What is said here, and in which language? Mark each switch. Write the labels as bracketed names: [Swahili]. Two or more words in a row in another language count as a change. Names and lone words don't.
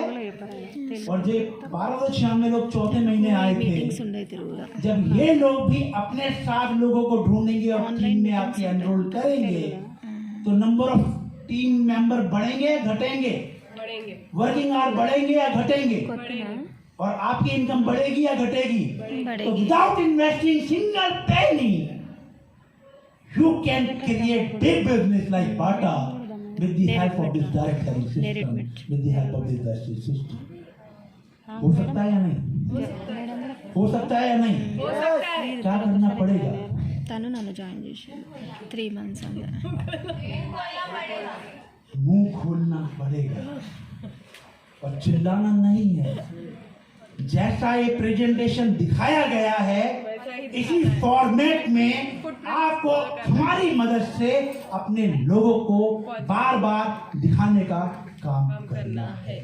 [Hindi] और जो 1296 लोग चौथे महीने आए थे, जब ये लोग भी अपने 7 लोगों को ढूंढेंगे और टीम में आके एनरोल करेंगे, तो [English] number of team member [Hindi] बढ़ेंगे या घटेंगे? [English] working hour [Hindi] बढ़ेंगे या घटेंगे? और आपकी इनकम बढ़ेगी या घटेगी? [English] तो without investing single penny you can create big business like Bata with the help of this direct selling system, with the help of this direct system. [Hindi] हो सकता है या नहीं? हो सकता है या नहीं? क्या करना पड़ेगा? [Telugu] తను నన్ను జాయిన్ చేసి 3 months [Hindi] मुंह खोलना पड़ेगा और चिल्लाना नहीं है। जैसा ये प्रेजेंटेशन दिखाया गया है वैसा ही इसी फॉर्मेट में आपको हमारी मदद से अपने लोगों को बार बार दिखाने का काम करना है।